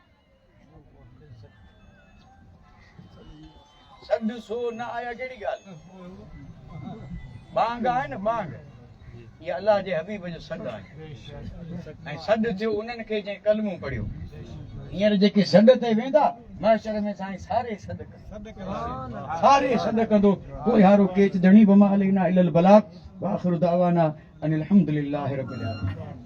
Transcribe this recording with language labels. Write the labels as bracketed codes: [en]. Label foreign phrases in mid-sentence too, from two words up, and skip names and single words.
[sd] सॾ सो न आया कहिड़ी ॻाल्हि, बांग आहे न बांग, इहा अलाह जे हबीब जो सॾ आहे। ऐं सॾ थियो उन्हनि खे जंहिं कलमो पढ़ियो। हींअर जेके सॾ ते वेंदा महशर में साईं सारे सॾ कंदा, सारे सॾ कंदो, कोई हारो केच धणी [ar] وما علينا إلا البلاغ. وآخر دعوانا أن الحمد لله رب العالمين.